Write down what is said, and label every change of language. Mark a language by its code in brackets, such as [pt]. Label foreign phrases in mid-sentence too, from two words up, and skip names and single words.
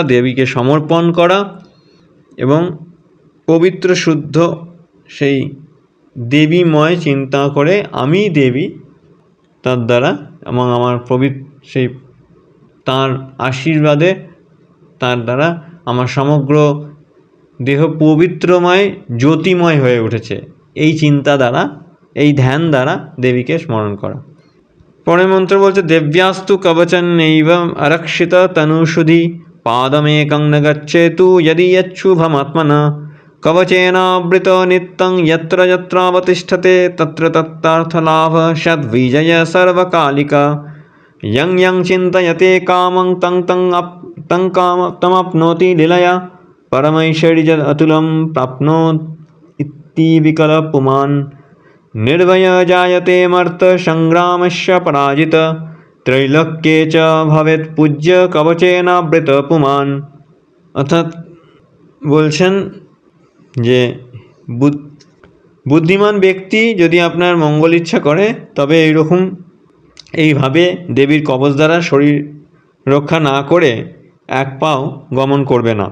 [bn] দেবীকে সমর্পণ করা এবং পবিত্র শুদ্ধ সেই দেবীময় চিন্তা করে আমি দেবী, তার দ্বারা এবং আমার সেই তার আশীর্বাদে তার দ্বারা আমার সমগ্র দেহ পবিত্রময় জ্যোতিময় হয়ে উঠেছে, এই চিন্তা দ্বারা, এই ধ্যান দ্বারা দেবীকে স্মরণ করা। পরের মন্ত্র বলছে, [sa] দেব্যাস্তু কবচন্নৈব আরক্ষিত তনুষুধি पादमेकं न गच्छेतु यदि यच्छुभमात्मना कवचेनावृतो नित्यं यत्र यत्रावतिष्ठते तत्र तत्रार्थलाभः सद्विजय सर्वकालिका यं यं चिन्तयते कामं तमाप्नोति लीलया परमैश्वर्यम् अतुलं प्राप्नोत् इति विकल्पपुमान् निर्भय जायते मर्त संग्रामस्य पराजित त्रैलोक्ये च भवेत् पूज्य कवचेनावृत पुमान्। [bn] অর্থাৎ বলছেন যে বুদ্ধিমান ব্যক্তি যদি আপনার মঙ্গল ইচ্ছা করে তবে এইভাবে দেবীর কবচ দ্বারা শরীর রক্ষা না করে এক পাও গমন করবে না।